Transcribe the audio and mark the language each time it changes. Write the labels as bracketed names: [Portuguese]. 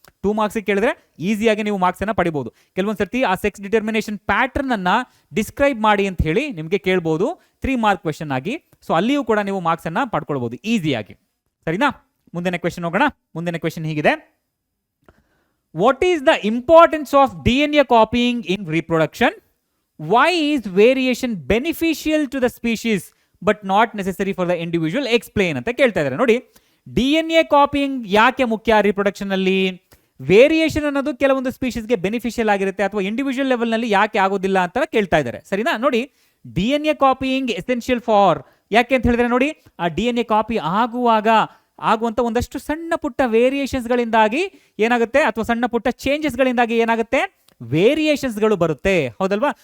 [Kannada] 2 marks ಕೇಳಿದ್ರೆ ಈಸಿಯಾಗಿ ನೀವು ಮಾರ್ಕ್ಸ್ ಅನ್ನ ಪಡಿಬಹುದು. ಕೆಲವೊಂದು ಸರ್ತಿ ಆ ಸೆಕ್ಸ್ ಡಿಟರ್ಮಿನೇಷನ್ ಪ್ಯಾಟರ್ನ್ ಅನ್ನ ಡಿಸ್ಕ್ರೈಬ್ ಮಾಡಿ ಅಂತ ಹೇಳಿ ನಿಮಗೆ ಕೇಳಬಹುದು 3 ಮಾರ್ಕ್ ಕ್ವೆಶನ್ ಆಗಿ. ಸೊ ಅಲ್ಲಿಯೂ ಕೂಡ ನೀವು ಮಾರ್ಕ್ಸ್ ಅನ್ನ ಪಡ್ಕೊಳ್ಬಹುದು ಈಸಿಯಾಗಿ. ಸರಿನಾ? ಮುಂದಿನ ಕ್ವೆಶನ್ ಹೋಗೋಣ. ಮುಂದಿನ ಕ್ವೆಶನ್ ಹೀಗಿದೆ: [English] What is the importance of DNA copying in reproduction? Why is variation beneficial to the species but not necessary for the individual? [Kannada] Explain ಅಂತ ಕೇಳ್ತಾ ಇದ್ದಾರೆ. ನೋಡಿ, DNA ಕಾಪಿಯಿಂಗ್ ಯಾಕೆ ಮುಖ್ಯ ರಿಪ್ರೊಡಕ್ಷನ್ ಅಲ್ಲಿ? ವೇರಿಯೇಷನ್ ಅನ್ನೋದು ಕೆಲವೊಂದು ಸ್ಪೀಶೀಸ್ಗೆ ಬೆನಿಫಿಷಿಯಲ್ ಆಗಿರುತ್ತೆ ಅಥವಾ ಇಂಡಿವಿಜುವಲ್ ಲೆವೆಲ್ ನಲ್ಲಿ ಯಾಕೆ ಆಗೋದಿಲ್ಲ ಅಂತ ಕೇಳ್ತಾ ಇದ್ದಾರೆ. ಸರಿನಾ? ನೋಡಿ, DNA ಕಾಪಿಯಿಂಗ್ ಎಸೆನ್ಷಿಯಲ್ ಫಾರ್, ಯಾಕೆ ಅಂತ ಹೇಳಿದ್ರೆ ನೋಡಿ, ಆ DNA ಕಾಪಿ ಆಗುವಂತ ಒಂದಷ್ಟು ಸಣ್ಣ ಪುಟ್ಟ ವೇರಿಯೇಷನ್ಸ್ಗಳಿಂದಾಗಿ ಏನಾಗುತ್ತೆ, ಅಥವಾ ಸಣ್ಣ ಪುಟ್ಟ ಚೇಂಜಸ್ಗಳಿಂದಾಗಿ ಏನಾಗುತ್ತೆ, ವೇರಿಯೇಷನ್ಸ್ಗಳು ಬರುತ್ತೆ. ಹೌದಲ್ವಾ?